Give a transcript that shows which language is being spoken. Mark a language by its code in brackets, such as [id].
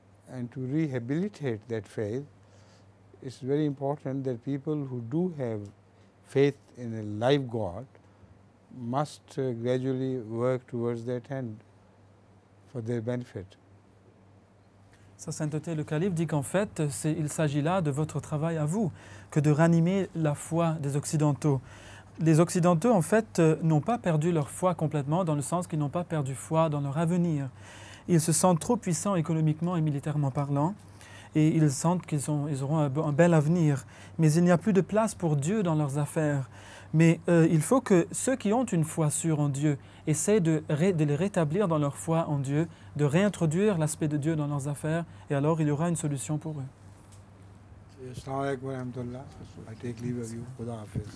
[en] And to rehabilitate that faith, it's very important that people who do have faith in a live God must gradually work towards that end for their benefit. [fr] Sa sainteté, le calife dit qu'en fait, il s'agit là de votre travail à vous, que de ranimer la foi des Occidentaux. Les Occidentaux, en fait, n'ont pas perdu leur foi complètement, dans le sens qu'ils n'ont pas perdu foi dans leur avenir. Ils se sentent trop puissants économiquement et militairement parlant, et ils sentent qu'ils auront un bel avenir. Mais il n'y a plus de place pour Dieu dans leurs affaires. Mais il faut que ceux qui ont une foi sûre en Dieu essaient de les rétablir dans leur foi en Dieu, de réintroduire l'aspect de Dieu dans leurs affaires, et alors il y aura une solution pour eux. [ar] Assalamu alaikum wa rahmatullah. [en] I take leave of you. Khuda Hafiz.